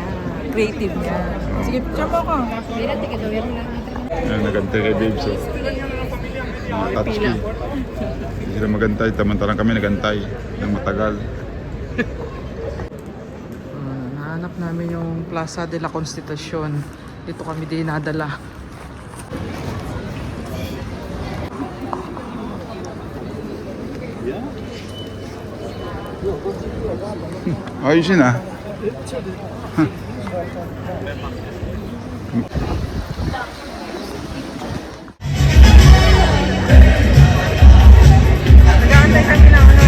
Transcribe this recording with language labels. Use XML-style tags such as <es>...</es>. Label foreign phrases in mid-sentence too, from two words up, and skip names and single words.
<tl>Creative niya. Sige, picture mo ako. Ayan, nagantay kay Babes oh. Mga touchscreen. Hindi sila magantay, tamantalang kami nagantay ng matagal. Nahanap namin yung Plaza de la Constitucion. Dito kami dinadala. Ayos yun ah. Nag-aantay kami ng</tl>